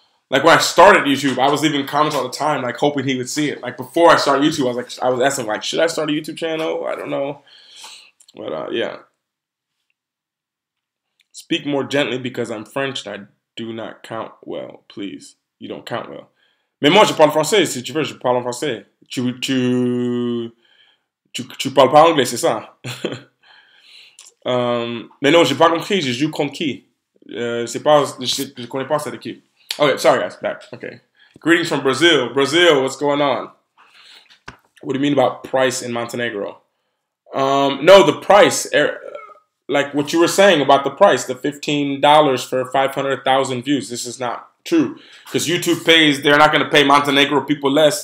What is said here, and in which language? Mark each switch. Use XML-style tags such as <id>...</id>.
<en>Like when I started YouTube, I was leaving comments all the time, like hoping he would see it. Like before I started YouTube, I was asking like, should I start a YouTube channel? I don't know. But yeah. Speak more gently because I'm French and I do not count well, please. You don't count well.</en> <fr>Mais moi, je parle français. Si tu veux, je parle en français. Tu parles pas anglais, c'est ça? Mais non, j'ai pas compris. Je joue contre qui? Je connais pas cette équipe.</fr> <en>Okay, sorry guys, back. Okay. Greetings from Brazil. Brazil, what's going on? What do you mean about price in Montenegro? No, the price... Like what you were saying about the price, the $15 for 500,000 views. This is not true because YouTube pays. They're not going to pay Montenegro people less.</en>